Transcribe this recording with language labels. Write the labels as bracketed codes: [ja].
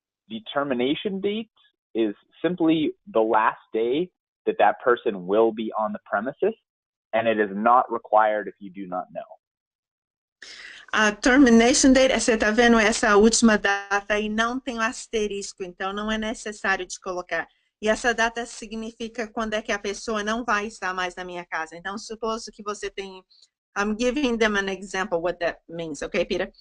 [en] The termination date is simply the last day that person will be on the premises, and it is not required if you do not know. [pt] A termination date, você está vendo essa última data aí, não tem o asterisco, então não é necessário de colocar. E essa data significa quando é que a pessoa não vai estar mais na minha casa. Então, suposto que você tem... [en] I'm giving them an example what that means, okay, Peter?